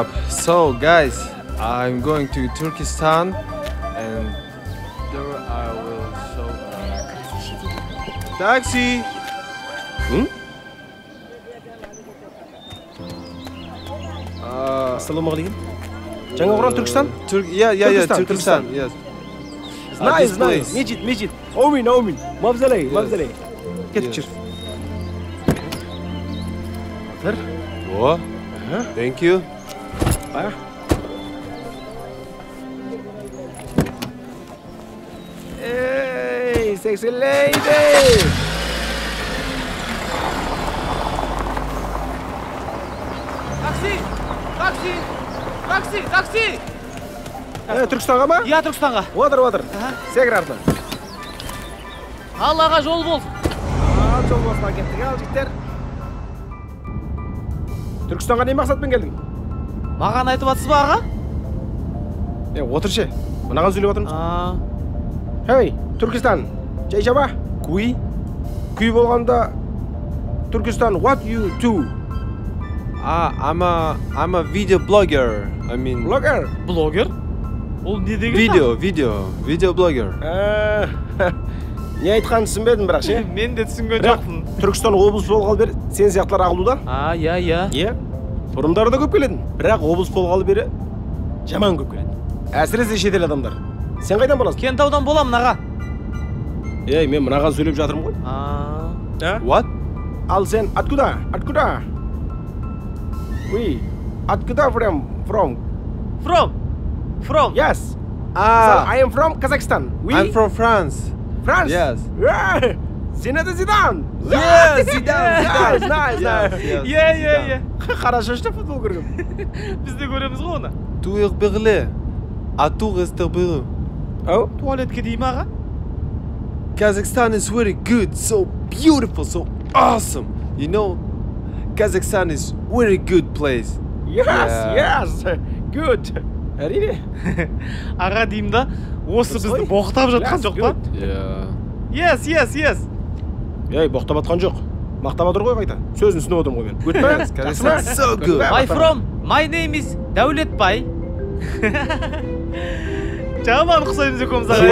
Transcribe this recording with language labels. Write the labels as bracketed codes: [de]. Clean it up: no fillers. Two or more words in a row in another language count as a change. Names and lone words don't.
[en] So, guys, I'm going to Turkestan, and there I will show. Taxi. [ar] السلام عليكم. [kk] Жаңа құран Түркістан? [en] Yeah, Turkestan. Yes. Nice. Mecid. Omin. Mavzalay. [kk] Ketip çır. [en] What? Thank you. Hey, sexy lady. [kk] Taksi! Түркістанға ма? Иә, Түркістанға. Отыр. Секір артына. Аллаға жол болсын. Жол болсын кеттік, жігіттер. Түркістанға не мақсатпен келдің? Маған айтып атсыз ба, аға? Отыр ше. Мынаған сөйлеп отырмыз. Hey, Түркістан. Жай жаба. Күй болғанда Түркістан, [en] what you do? I'm a video blogger. I mean. Blogger? Blogger? [kk] Ол не деген? [en] Video blogger. [kk] Не айтқанын түсінбедім бірақ ше? Мен де түсінген жоқпын. Түркістан облыс болғалы бері сен сияқтылар ағылуда? Иә. Бұрындары да көп келетін. Бірақ облыс болғалы бері жаман көп келеді. Әсіресе шетел адамдар. Сен қайдан боласың? Кентаудан боламын, аға. Мен мынаған сөйлеп жатырмын ғой. [en] What? [kk] Ал сен откуда? Oui. [en] Откуда from? From? Yes. So I am from Kazakhstan. I'm from France. France? Yes. Zinedine Zidane. Yeah, Zidane. Nice. [kk] Иә. Қара шашты футбол көргім. Біз де көреміз ғой оны. Туық біғілі. Атуқ естір біғі. Туалетке дейм, аға? [en] Kazakhstan is very good, so beautiful, so awesome. You know, Kazakhstan is very good place. Yes. Good. [kk] Әрине. Аға дейм да, осы бізді боқтап жатқан жоқ па? [en] Yeah. Yes. [kk] Боқтап атқан жоқ. Мақтап отыр ғой қайта. Сөзін түсініп отырмын ғой мен. [en] Good man. Kazakhstan is so good. My name is Дәулетбай. [kk] Жаман құсаймыз екеуміз аға.